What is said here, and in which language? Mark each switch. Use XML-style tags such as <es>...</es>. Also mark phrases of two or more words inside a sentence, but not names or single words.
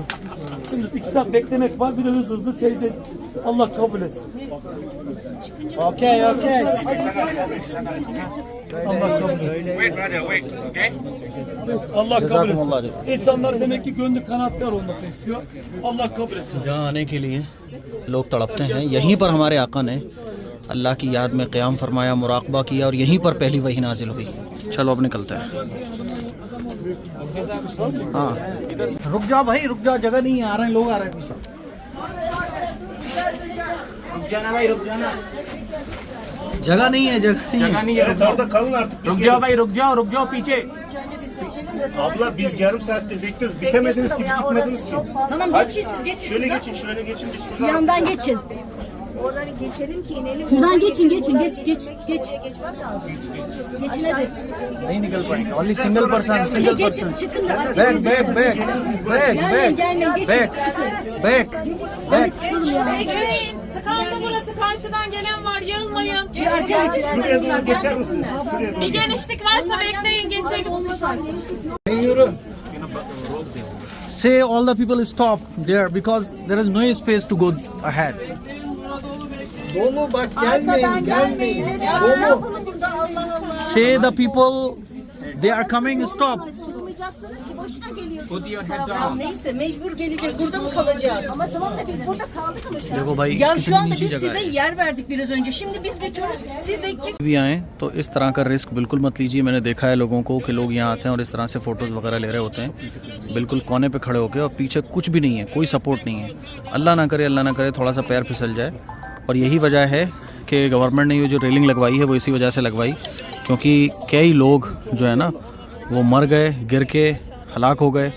<tr>Şimdi 2 saat beklemek var. Bir de hızlı secde. Allah kabul etsin.</tr> <en>Okay.</en> <tr>Allah kabul etsin. Allah kabul etsin. İnsanlar demek ki gönlü kanatkar olmasını istiyor. Allah kabul etsin.</tr> <hi>यहाँ आने के लिए लोग तड़पते हैं। यहीं पर हमारे आका ने अल्लाह की याद में क़याम फरमाया, मुराक़बा किया और यहीं पर पहली वही नाजिल हुई। चलो अब निकलते हैं। हाँ रुक जाओ भाई, रुक जाओ, जगह नहीं है, आ रहे हैं लोग, आ रहे हैं पीछे। रुक जाना भाई, रुक जाना, जगह नहीं है, जगह नहीं है।</hi> <tr>Orada kalın artık.</tr> <hi>रुक जाओ भाई, रुक जाओ पीछे।</hi> <tr>Abla biz yarım saattir bekliyoruz. Bitemediniz ki, çıkmadınız ki. Tamam geçin siz geçin. Şöyle geçin biz Şu şuradan. yandan geçin. Oradan geçelim ki inelim. Şuradan geçin geç. Geçmem lazım. Geçin hadi.</tr> <hi>नहीं निकल पाएंगे,</hi> <en>only single person, single</en> <tr>Geçin</tr> <en>पर्सन।</en> <tr>çıkın.</tr> <en>बैक</en> <tr>Gelmeyin geçin. Çıkın.</tr> <en>बैक।</en> <tr>Çıkalım ya. Bekleyin. Tıkandı burası. Karşıdan gelen var. Yığılmayın. Bir arkaya geçin. Şuraya doğru geçer misiniz? Şuraya doğru. Bir genişlik varsa bekleyin. Geçelim.</tr> <en>Say all the people stop there because there is no space to go ahead.</en> <tr>Dolu bak Arkadan gelmeyin. Lütfen ne yapalım burada Allah Allah.</tr> <en>Say the people they are coming, stop.</en> <tr>Sığmayacaksınız ki boşuna geliyorsunuz. Neyse mecbur gelecek. Burada mı kalacağız? Ama tamam da biz burada kaldık ama şu an.</tr> <hi>देखो भाई,</hi> <tr>Ya</tr> <hi>कितनी</hi> <tr>şu anda</tr> <hi>नीची</hi> <tr>biz</tr> <hi>जगह</hi> <tr>size</tr> <hi>है।</hi> <tr>yer verdik biraz önce. Şimdi biz geçiyoruz. Siz bekleyecek.</tr> <hi>भी आए तो इस तरह का रिस्क बिल्कुल मत लीजिए। मैंने देखा है लोगों को कि लोग यहाँ आते हैं और इस तरह से फ़ोटोज़ वगैरह ले रहे होते हैं बिल्कुल कोने पे खड़े होकर, और पीछे कुछ भी नहीं है, कोई सपोर्ट नहीं है। अल्लाह ना करे थोड़ा सा पैर फिसल जाए। और यही वजह है कि गवर्नमेंट ने ये जो रेलिंग लगवाई है वो इसी वजह से लगवाई, क्योंकि कई लोग जो है ना वो मर गए, गिर के हलाक हो गए।</hi>